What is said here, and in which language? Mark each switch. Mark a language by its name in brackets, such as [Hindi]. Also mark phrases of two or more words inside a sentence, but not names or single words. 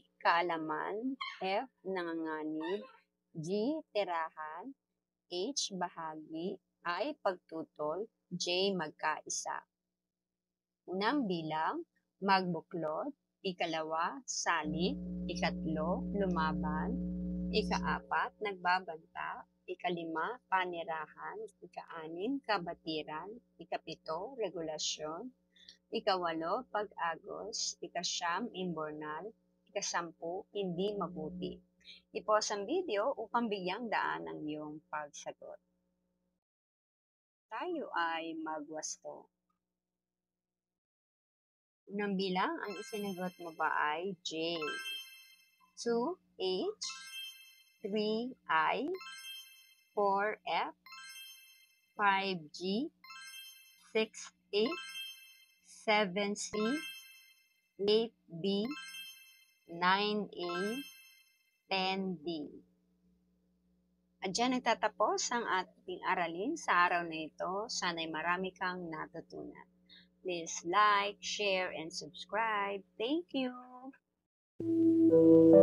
[Filipino] Kaalaman. F. Nanganganib. G. Tirahan. H. Bahagi. I. Pagtutol. J. Magkaisa. Unang bilang, magbuklod. Ikalawa, salik. Ikatlo, lumaban. Ikaapat, nagbabanta. Ikalima, panirahan. Ikaanim, kabatiran. Ikapito, regulasyon. Ikawalo, pag-agos. Ikasyam, imbornal. Ikasampu, hindi mabuti. I-pause ang video upang bigyang daan ang iyong pagsagot. Tayo ay magwasto. Unang bilang, ang isinagot mo ba ay J? 2H, 3I, 4F, 5G, 6A, 7C, 8B, 9A, 10D. At dyan nagtatapos ang ating aralin sa araw na ito. Sana'y marami kang natutunan. [English] Please like, share, and subscribe. Thank you!